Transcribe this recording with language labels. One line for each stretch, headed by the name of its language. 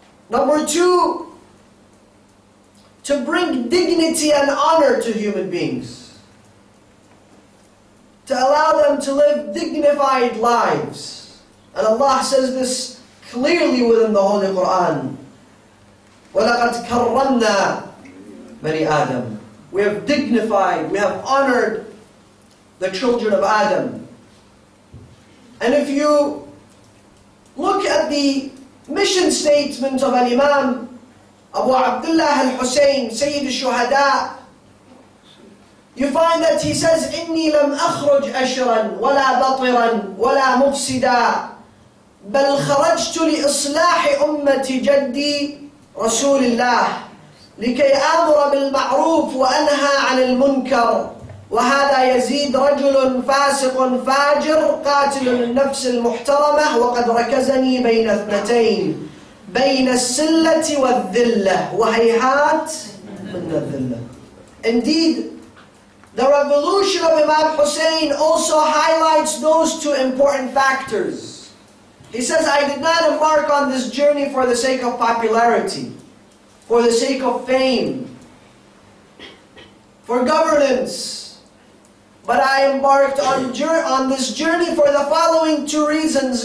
English: Number two, to bring dignity and honor to human beings, to allow them to live dignified lives. And Allah says this clearly within the Holy Quran.
Arabic: وَلَقَدْ كَرَّمْنَا بَنِي آدَمَ.
English: We have dignified, we have honored the children of Adam. And if you look at the mission statement of Al-Imam Abu Abdullah Al-Hussein, Sayyid Al-Shuhada, you find that he says,
Arabic: إِنِّي لَمْ أَخْرُجْ أَشْرًا وَلَا بَطِرًا وَلَا مُفْسِدًا بَلْ خَرَجْتُ لِإِصْلَاحِ أُمَّةِ جَدِّي رسول الله لكي آمر بالمعروف وأنهى عن المنكر وهذا يزيد رجل فاسق فاجر قاتل النفس المحترمة وقد ركزني بين اثنتين بين السلة والذلة وهيهات من الذلة.
English: Indeed, the revolution of Imam Hussein also highlights those two important factors. He says, I did not embark on this journey for the sake of popularity, for the sake of fame, for governance, but I embarked on this journey for the following two reasons.